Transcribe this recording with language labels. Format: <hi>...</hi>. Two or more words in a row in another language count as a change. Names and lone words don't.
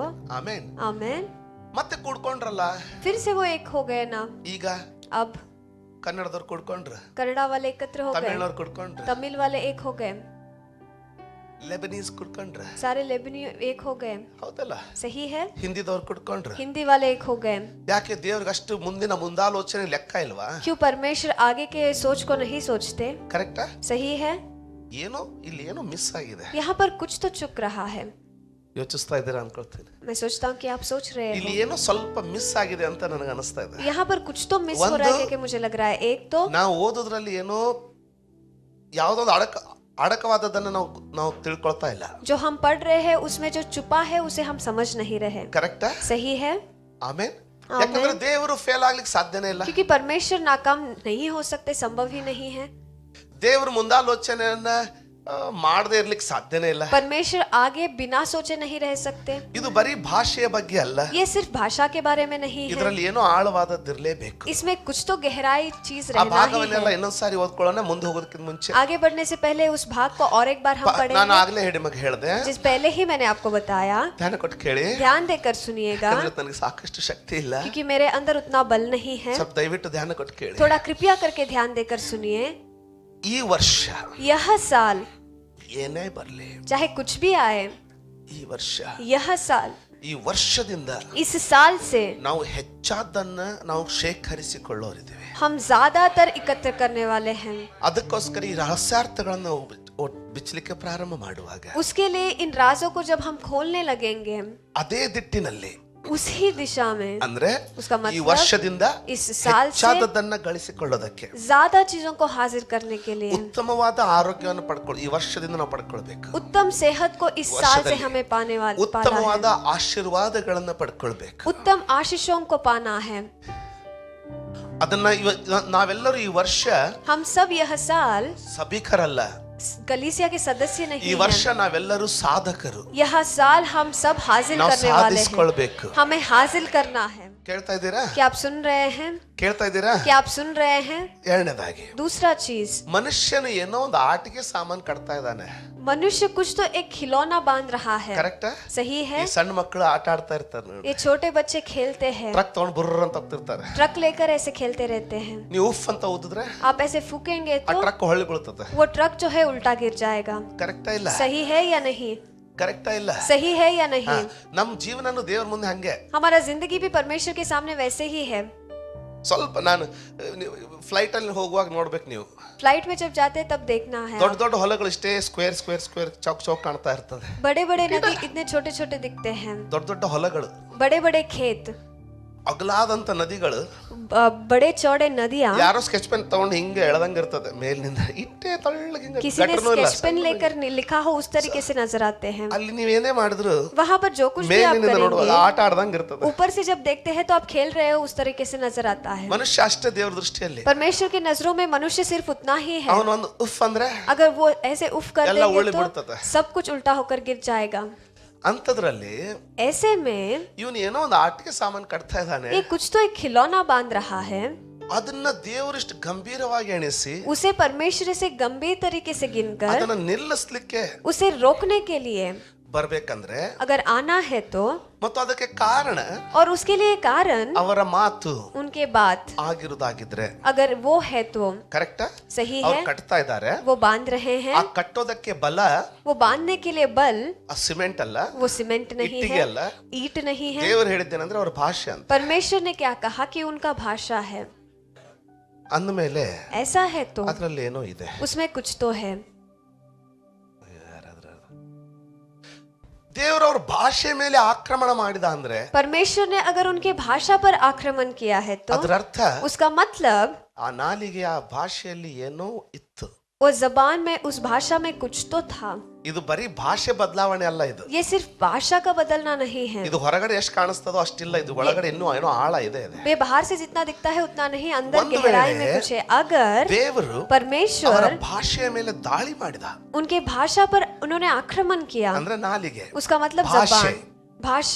<kn>ಆಮೇನ್</kn> <hi>आमेन.</hi> <kn>ಮತ್ತೆ ಕೂಡ್ಕೊಂಡ್ರಲ್ಲ.</kn> <hi>फिर से वो एक हो गए ना.</hi> <kn>ಈಗ</kn> <hi>अब</hi> <kn>ಕನ್ನಡದವ್ರು ಕೂಡ್ಕೊಂಡ್ರ,</kn> <hi>कन्नड़ा वाले एकत्र हो गए,</hi> <kn>ತಮಿಳ್ನವ್ರು ಕೂಡ್ಕೊಂಡ್ರ,</kn> <hi>तमिल वाले एक हो गए,</hi> <kn>ಲೆಬನೀಸ್ ಕೂಡ್ಕೊಂಡ್ರ,</kn> <hi>सारे लेबनी एक हो गए.</hi> <kn>ಹೌದಲ್ಲ?</kn> <hi>सही है.</hi> <kn>ಹಿಂದಿದವ್ರು ಕೂಡ್ಕೊಂಡ್ರ.</kn> <hi>हिंदी वाले एक हो गए.</hi> <kn>ಯಾಕೆ ದೇವ್ರಿಗೆ ಅಷ್ಟು ಮುಂದಾಲೋಚನೆ ಲೆಕ್ಕ ಇಲ್ವಾ?</kn> <hi>क्यों परमेश्वर आगे के सोच को नहीं सोचते?</hi> <kn>ಕರೆಕ್ಟಾ?</kn> <hi>सही है.</hi> <kn>ಏನೋ ಇಲ್ಲಿ ಏನೋ ಮಿಸ್ ಆಗಿದೆ.</kn> <hi>यहाँ पर कुछ तो चुक रहा है.</hi> <kn>ಯೋಚಿಸ್ತಾ ಇದ್ದೀರಾ ಅನ್ಕೊಳ್ತೀನಿ.</kn> <hi>मैं सोचता हूँ कि आप सोच रहे</hi> <kn>ಇಲ್ಲಿ</kn> <hi>हो.</hi> <kn>ಏನೋ ಸ್ವಲ್ಪ ಮಿಸ್ ಆಗಿದೆ ಅಂತ ನನಗೆ ಅನಿಸ್ತಾ ಇದೆ.</kn> <hi>यहाँ पर कुछ तो मिस हो रहा है कि मुझे लग रहा है. एक तो</hi> <kn>ನಾವು ಓದೋದ್ರಲ್ಲಿ ಏನೋ ಯಾವುದೊಂದು ಅಡಕವಾದದನ್ನ ನಾವು ತಿಳ್ಕೊಳ್ತಾ ಇಲ್ಲ.</kn> <hi>जो हम पढ़ रहे हैं उसमें जो छुपा है उसे हम समझ नहीं रहे.</hi> <kn>ಕರೆಕ್ಟಾ?</kn> <hi>सही है.</hi> <kn>ಆಮೇನ್. ಯಾಕಂದ್ರೆ ದೇವರು ಫೇಲ್ ಆಗ್ಲಿಕ್ಕೆ ಸಾಧ್ಯನೇ ಇಲ್ಲ.</kn> <hi>क्योंकि परमेश्वर नाकाम नहीं हो सकते, संभव ही नहीं है.</hi> <kn>ದೇವರು ಮುಂದಾಲೋಚನೆಯನ್ನ ಮಾಡದೇ ಇರ್ಲಿಕ್ಕೆ ಸಾಧ್ಯನೇ ಇಲ್ಲ.</kn> <hi>परमेश्वर आगे बिना सोचे नहीं रह सकते.</hi> <kn>ಇದು ಬರೀ ಭಾಷೆಯ ಬಗ್ಗೆ ಅಲ್ಲ,</kn> <hi>ये सिर्फ भाषा के बारे में नहीं है.</hi> <kn>ಇದರಲ್ಲಿ ಏನೋ ಆಳವಾದದ್ದಿರಲೇಬೇಕು.</kn> <hi>इसमें कुछ तो गहराई चीज</hi> <kn>ಆ</kn> <hi>रहना ही</hi> <kn>ಭಾಗವನ್ನೆಲ್ಲ</kn> <hi>है.</hi> <kn>ಇನ್ನೊಂದ್ಸಾರಿ ಓದ್ಕೊಳ್ಳೋಣ ಮುಂದೆ ಹೋಗೋದಕ್ಕಿಂತ ಮುಂಚೆ.</kn> <hi>आगे बढ़ने से पहले उस भाग को और एक बार हम</hi> <kn>ನಾನು</kn> <hi>पढ़ेंगे.</hi> <kn>ಆಗ್ಲೇ ನಿಮಗೆ ಹೇಳಿದೆ,</kn> <hi>जिस पहले ही मैंने आपको बताया.</hi> <kn>ಧ್ಯಾನ ಕೊಟ್ಟು ಕೇಳಿ.</kn> <hi>ध्यान देकर सुनिएगा,</hi> <kn>ಯಾಕಂದ್ರೆ ನನಗೆ ಸಾಕಷ್ಟು ಶಕ್ತಿ ಇಲ್ಲ.</kn> <hi>क्योंकि मेरे अंदर उतना बल नहीं है.</hi> <kn>ಸ್ವಲ್ಪ ದಯವಿಟ್ಟು ಧ್ಯಾನ ಕೊಟ್ಟು ಕೇಳಿ.</kn> <hi>थोड़ा कृपया करके ध्यान देकर सुनिए.</hi> <kn>ಈ ವರ್ಷ</kn> <hi>यह साल</hi> <kn>ಏನೇ ಬರಲಿ,</kn> <hi>चाहे कुछ भी आए,</hi> <kn>ಈ ವರ್ಷ</kn> <hi>यह साल,</hi> <kn>ಈ ವರ್ಷದಿಂದ</kn> <hi>इस साल से</hi> <kn>ನಾವು ಹೆಚ್ಚಾದನ್ನ ನಾವು ಶೇಖರಿಸಿಕೊಳ್ಳೋರಿದ್ದೇವೆ.</kn> <hi>हम ज्यादातर एकत्र करने वाले हैं.</hi> <kn>ಅದಕ್ಕೋಸ್ಕರ ಈ ರಹಸ್ಯಾರ್ಥಗಳನ್ನು ಬಿಚ್ಚಲಿಕ್ಕೆ ಪ್ರಾರಂಭ ಮಾಡುವಾಗ</kn> <hi>उसके लिए इन राजों को जब हम खोलने लगेंगे,</hi> <kn>ಅದೇ ದಿಟ್ಟಿನಲ್ಲಿ</kn> <hi>उसी दिशा में,</hi> <kn>ಅಂದ್ರೆ</kn> <hi>उसका</hi> <kn>ಈ</kn> <hi>मतलब</hi> <kn>ವರ್ಷದಿಂದ</kn> <hi>इस साल से</hi> <kn>ಹೆಚ್ಚಾದದನ್ನ ಗಳಿಸಿಕೊಳ್ಳೋದಕ್ಕೆ,</kn> <hi>ज्यादा चीजों को हासिल करने के लिए,</hi> <kn>ಉತ್ತಮವಾದ ಆರೋಗ್ಯವನ್ನು ಪಡ್ಕೊಳ್ಳಿ ಈ ವರ್ಷದಿಂದ ನಾವು ಪಡ್ಕೊಳ್ಬೇಕು.</kn> <hi>उत्तम सेहत को इस साल से हमें पाना</hi> <kn>ಉತ್ತಮವಾದ</kn> <hi>है.</hi> <kn>ಆಶೀರ್ವಾದಗಳನ್ನ ಪಡ್ಕೊಳ್ಬೇಕು.</kn> <hi>उत्तम आशीषों को पाना है.</hi> <kn>ಅದನ್ನ ನಾವೆಲ್ಲರೂ ಈ ವರ್ಷ</kn> <hi>हम सब यह साल</hi> <kn>ಸಭಿಕರಲ್ಲ,</kn> <hi>कलीसिया के सदस्य</hi> <kn>ಈ</kn> <hi>नहीं</hi> <kn>ವರ್ಷ</kn> <hi>हैं.</hi> <kn>ನಾವೆಲ್ಲರೂ ಸಾಧಕರು.</kn> <hi>यह साल हम सब हासिल</hi> <kn>ನಾವು</kn> <hi>करने वाले हैं.</hi> <kn>ಸಾಧಿಸಿಕೊಳ್ಬೇಕು.</kn> <hi>हमें हासिल करना है.</hi> <kn>ಕೇಳ್ತಾ ಇದ್ದೀರಾ?</kn> <hi>क्या आप सुन रहे हैं?</hi> <kn>ಕೇಳ್ತಾ ಇದ್ದೀರಾ?</kn> <hi>क्या आप सुन रहे हैं?</hi> <kn>ಎರಡನೇದಾಗಿ,</kn> <hi>दूसरा चीज,</hi> <kn>ಮನುಷ್ಯನು ಏನೋ ಒಂದು ಆಟಿಕೆ ಸಾಮಾನು ಕಟ್ತಾ ಇದ್ದಾನೆ.</kn> <hi>मनुष्य कुछ तो एक खिलौना बांध रहा है.</hi> <kn>ಕರೆಕ್ಟಾ?</kn> <hi>सही है.</hi> <kn>ಈ ಸಣ್ಣ ಮಕ್ಕಳು ಆಟ ಆಡ್ತಾ ಇರ್ತಾರೆ ನೋಡಿ,</kn> <hi>ये छोटे बच्चे खेलते हैं,</hi> <kn>ಟ್ರಕ್ ತಗೊಂಡು ಬುರ್ರ ಅಂತ ಹೋಗ್ತಿರ್ತಾರೆ.</kn> <hi>ट्रक लेकर ऐसे खेलते रहते हैं.</hi> <kn>ನೀವು ಉಫ್ ಅಂತ ಊದಿದ್ರೆ</kn> <hi>आप ऐसे फूकेंगे</hi> <kn>ಆ</kn> <hi>तो</hi> <kn>ಟ್ರಕ್ ಹೊಳ್ಳಿ ಬೀಳ್ತದೆ.</kn> <hi>वो ट्रक जो है उल्टा गिर जाएगा.</hi> <kn>ಕರೆಕ್ಟಾ ಇಲ್ಲ?</kn> <hi>सही है या नहीं?</hi> <kn>ಕರೆಕ್ಟಾ ಇಲ್ಲ?</kn> <hi>सही है या नहीं?</hi> <kn>ನಮ್ ಜೀವನನು ದೇವ್ರ ಮುಂದೆ ಹಂಗೆ.</kn> <hi>हमारा जिंदगी भी परमेश्वर के सामने वैसे ही है.</hi> <kn>ಸ್ವಲ್ಪ ನಾನು ಫ್ಲೈಟ್ ಅಲ್ಲಿ ಹೋಗುವಾಗ ನೋಡ್ಬೇಕು ನೀವು,</kn> <hi>फ्लाइट में जब जाते हैं तब देखना है.</hi> <kn>ದೊಡ್ಡ ದೊಡ್ಡ ಹೊಲಗಳು ಇಷ್ಟೇ</kn> <en>square square square</en> <hi>चौक चौक</hi> <kn>ಕಾಣ್ತಾ ಇರ್ತದೆ.</kn> <hi>बड़े बड़े नदी इतने छोटे छोटे दिखते हैं.</hi> <kn>ದೊಡ್ಡ ದೊಡ್ಡ ಹೊಲಗಳು,</kn> <hi>बड़े बड़े खेत,</hi> <kn>ಅಗಲಾದಂತ ನದಿಗಳು,</kn> <hi>बड़े चौड़े नदियाँ.</hi> <kn>ಯಾರೋ</kn> <en>sketch pen</en> <kn>ತಗೊಂಡು ಹಿಂಗೆ ಎಳೆದಂಗ ಇರ್ತದೆ ಮೇಲಿನಿಂದ, ಇಟ್ಟೇ ತಳ್ಳಗೆ ಹಿಂಗೆ</kn> <hi>किसी ने</hi> <kn>ಗಟ್ರನೂ ಇಲ್ಲ.</kn> <en>sketch pen</en> <hi>लेकर लिखा हो उस तरीके से नजर आते हैं.</hi> <kn>ಅಲ್ಲಿ ನೀವೇನೇ ಮಾಡಿದ್ರು</kn> <hi>वहाँ पर जो कुछ भी आप</hi> <kn>ಮೇಲಿನಿಂದ ನೋಡುವಾಗ</kn> <hi>करेंगे,</hi> <kn>ಆಟ ಆಡ್ದಂಗ ಇರ್ತದೆ.</kn> <hi>ऊपर से जब देखते हैं तो आप खेल रहे हो उस तरीके से नजर आता है.</hi> <kn>ಮನುಷ್ಯ ಅಷ್ಟೇ ದೇವ್ರ ದೃಷ್ಟಿಯಲ್ಲಿ.</kn> <hi>परमेश्वर की नजरों में मनुष्य सिर्फ उतना ही है.</hi> <kn>ಅವನು ಒಂದು ಉಫ್ ಅಂದ್ರೆ</kn> <hi>अगर वो ऐसे उफ कर</hi> <kn>ಎಲ್ಲ</kn> <hi>देंगे</hi> <kn>ಉಳ್ಳಿ</kn> <hi>तो</hi> <kn>ಬಿಡ್ತದೆ.</kn> <hi>सब कुछ उल्टा होकर गिर जाएगा.</hi> <kn>ಅಂತದ್ರಲ್ಲಿ</kn> <hi>ऐसे में</hi> <kn>ಇವನು ಏನೋ ಒಂದು ಆಟಿಕೆ ಸಾಮಾನು ಕಟ್ತಾ ಇದ್ದಾನೆ.</kn> <hi>ये कुछ तो एक खिलौना बांध रहा है.</hi> <kn>ಅದನ್ನ ದೇವರಿಷ್ಟು ಗಂಭೀರವಾಗಿ ಎಣಿಸಿ</kn> <hi>उसे परमेश्वर से गंभीर तरीके से गिनकर</hi> <kn>ಅದನ್ನ ನಿಲ್ಲಿಸ್ಲಿಕ್ಕೆ</kn> <hi>उसे रोकने के लिए</hi> <kn>ಬರ್ಬೇಕಂದ್ರೆ</kn> <hi>अगर आना है तो,</hi> <kn>ಮತ್ತು ಅದಕ್ಕೆ ಕಾರಣ</kn> <hi>और उसके लिए कारण</hi> <kn>ಅವರ ಮಾತು</kn> <hi>उनके बात</hi> <kn>ಆಗಿರುವುದಾಗಿದ್ರೆ</kn> <hi>अगर वो है तो</hi> <kn>ಕರೆಕ್ಟಾ?</kn> <hi>सही</hi> <kn>ಅವ್ರು</kn> <hi>है,</hi> <kn>ಕಟ್ತಾ ಇದ್ದಾರೆ,</kn> <hi>वो बांध रहे हैं,</hi> <kn>ಆ ಕಟ್ಟೋದಕ್ಕೆ ಬಲ</kn> <hi>वो बांधने के लिए बल,</hi> <kn>ಆ ಸಿಮೆಂಟ್ ಅಲ್ಲ,</kn> <hi>वो सीमेंट नहीं</hi> <kn>ಇಟ್ಟಿಗೆ</kn> <hi>है,</hi> <kn>ಅಲ್ಲ.</kn> <hi>ईट नहीं है।</hi> <kn>ದೇವರು ಹೇಳಿದ್ದೇನೆಂದ್ರೆ ಅವ್ರ ಭಾಷೆ ಅಂತ</kn> <hi>परमेश्वर ने क्या कहा कि उनका भाषा है,</hi> <kn>ಅಂದಮೇಲೆ</kn> <hi>ऐसा है तो</hi> <kn>ಅದ್ರಲ್ಲಿ ಏನೋ ಇದೆ.</kn> <hi>उसमें कुछ तो है।</hi> <kn>ದೇವರು ಅವ್ರ ಭಾಷೆ ಮೇಲೆ ಆಕ್ರಮಣ ಮಾಡಿದ ಅಂದ್ರೆ</kn> <hi>परमेश्वर ने अगर उनके भाषा पर आक्रमण किया है तो</hi> <kn>ಅದರ ಅರ್ಥ</kn> <hi>उसका मतलब</hi> <kn>ಆ ನಾಲಿಗೆ ಆ ಭಾಷೆಯಲ್ಲಿ ಏನೋ ಇತ್ತು.</kn> <hi>वो जबान में उस भाषा में कुछ तो था।</hi> <kn>ಇದು ಬರೀ ಭಾಷೆ ಬದಲಾವಣೆ ಅಲ್ಲ, ಇದು</kn> <hi>ये सिर्फ भाषा का बदलना नहीं है,</hi> <kn>ಇದು ಹೊರಗಡೆ ಎಷ್ಟು ಕಾಣಿಸ್ತದೋ ಅಷ್ಟಿಲ್ಲ, ಇದು ಒಳಗಡೆ ಇನ್ನೂ ಏನೋ ಆಳ ಇದೆ.</kn> <hi>वे बाहर से जितना दिखता है उतना नहीं, अंदर</hi> <kn>ಒಂದು</kn> <hi>गहराई में</hi> <kn>ವೇಳೆ</kn> <hi>कुछ है। अगर</hi> <kn>ದೇವರು ಅವರ</kn> <hi>परमेश्वर</hi> <kn>ಭಾಷೆಯ ಮೇಲೆ ದಾಳಿ ಮಾಡಿದ</kn> <hi>उनके भाषा पर उन्होंने आक्रमण किया,</hi> <kn>ಅಂದ್ರೆ ನಾಲಿಗೆ</kn> <hi>उसका मतलब भाषे। जबान, भाषा</hi>